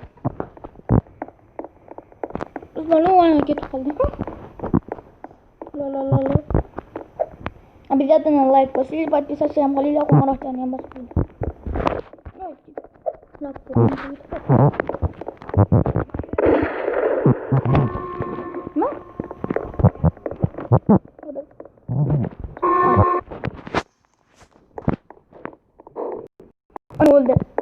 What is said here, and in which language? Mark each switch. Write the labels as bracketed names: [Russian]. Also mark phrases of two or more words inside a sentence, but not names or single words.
[Uzbek] Usmon ketib qoldi. [Russian] La. Обязательно лайк поставить, подписаться на канал, [Uzbek] qo'ng'iroqchani ham bosib qo'ying. Nima? O'ldi.